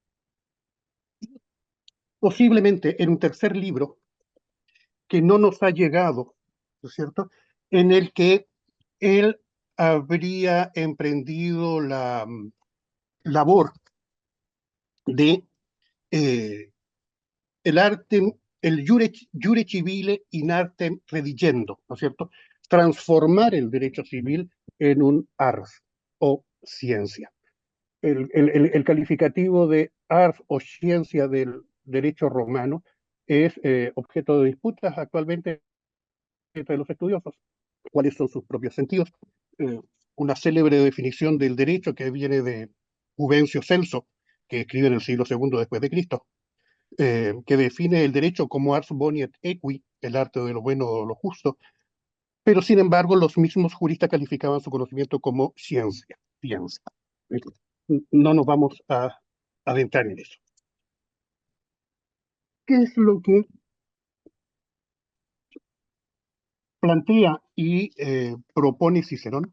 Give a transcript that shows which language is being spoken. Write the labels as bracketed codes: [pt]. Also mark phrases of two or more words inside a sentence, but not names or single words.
[es] Posiblemente en un tercer libro que no nos ha llegado, ¿no es cierto?, en el que él habría emprendido la labor de el arte, el [la] jure civile in artem redigendo, [es] ¿no es cierto? Transformar el derecho civil en un ars o ciencia. El calificativo de ars o ciencia del derecho romano es objeto de disputas actualmente entre los estudiosos. ¿Cuáles son sus propios sentidos? Una célebre definición del derecho que viene de Juvencio Celso, que escribe en el siglo II después de Cristo, que define el derecho como [la] ars boni et equi, [es] el arte de lo bueno o lo justo, pero sin embargo los mismos juristas calificaban su conocimiento como ciencia. No nos vamos a adentrar en eso. ¿Qué es lo que plantea y propone Cicerón?